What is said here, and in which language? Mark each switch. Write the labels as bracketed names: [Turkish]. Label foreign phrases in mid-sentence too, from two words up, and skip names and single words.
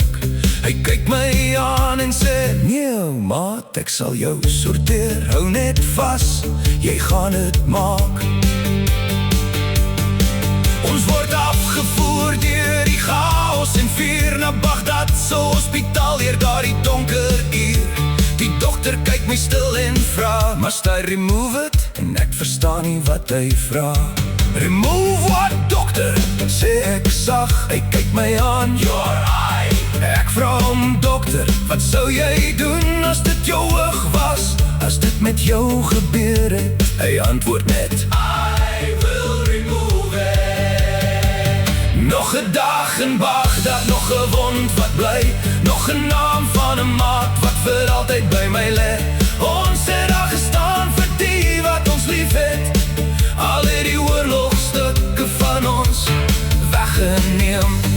[Afrikaans] Hy kyk my aan en sê, nee maat, ek sal jou sorteer, hou net vas, jy gaan het maak. Ons word afgevoer deur die chaos en vuur na Baghdad se hospitaal, hier daar die donker uur. Die dokter kyk my stil en vra, [English] must I remove it? [Afrikaans] En ek verstaan nie wat hy vra. [English] Remove what, [Afrikaans] dokter? Sê ek sag, hy kyk my aan, [English] your eye. [Afrikaans] Ek vra hom, dokter, wat sou jy doen as dit jou oog was, as dit met jou gebeur het? Hy antwoord net, [English] I will remove it. [Afrikaans] Nog 'n dag in Baghdad, nog 'n wond wat bly, nog 'n naam van 'n maat wat vir altyd by my lê. Ons het daar gestaan vir die wat ons lief het, al het die oorlogstukke van ons weggeneem.